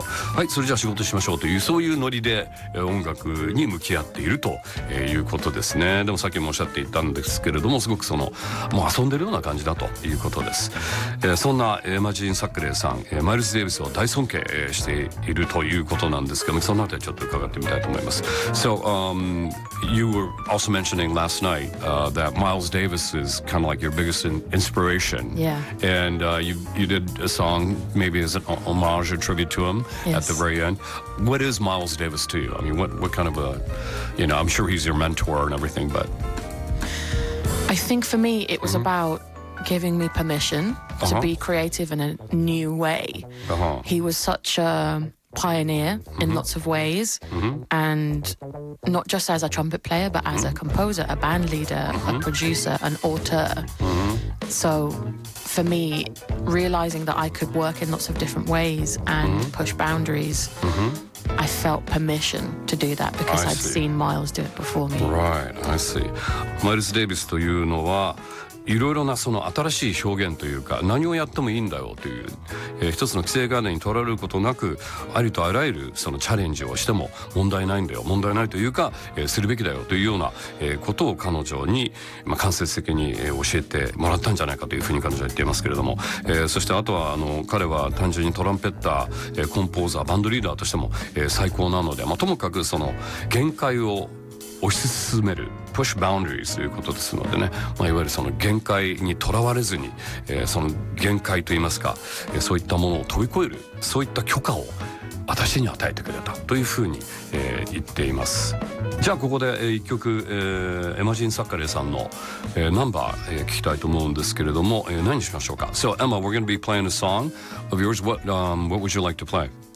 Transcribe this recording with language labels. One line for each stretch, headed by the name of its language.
Japanese: はい、それじゃあ仕事しましょうという、そういうノリで音楽に向き合っているということですね。でもさっきもおっしゃっていたんですけれども、すごくそのもう遊んでるような感じだということです。そんなマジン・サックレーさん、マイルス・デイビスを大尊敬しているということなんですけども、そのあたりちょっと伺ってみたいと思います。
English: So, you were also mentioning last night, that Miles Davis is kind of like your biggest inspiration. Yeah. And, you did a song, maybe as an homage or tribute to him at the very end. What is Miles Davis to you? I mean, what kind of a, you know, I'm sure he's your mentor and everything, but... I think for me, it was about giving me permission to be creative in a new way. He was such a... pioneer in lots of ways, and not just as a trumpet player, but as a composer, a band leader, a producer, an author. So for me, realizing that I could work in lots of different ways and push boundaries, I felt permission to do that because I'd seen Miles do it before me. Right, I see.
Japanese: Miles Davis というのは、いろいろなその新しい表現というか、何をやってもいいんだよという、一つの規制概念にとらわれることなく、ありとあらゆるそのチャレンジをしても問題ないんだよ、問題ないというか、するべきだよというような、ことを彼女に、まあ、間接的に、教えてもらったんじゃないかというふうに彼女は言っていますけれども、そしてあとはあの彼は単純にトランペッター、コンポーザー、バンドリーダーとしても、最高なので、まあ、ともかくその限界を押し進める、
English: push boundaries
Japanese: ということですのでね、まあ、いわゆるその限界にとらわれずに、その限界といいますか、そういったものを飛び越える、そういった許可を私に与えてくれたというふうに、言っています。じゃあここで、一曲、エマジン・サッカレーさんの、ナンバー、聞きたいと思うんですけれども、何にしましょうか。
English: So Emma, we're going to be playing a song of yours. What would you like to play?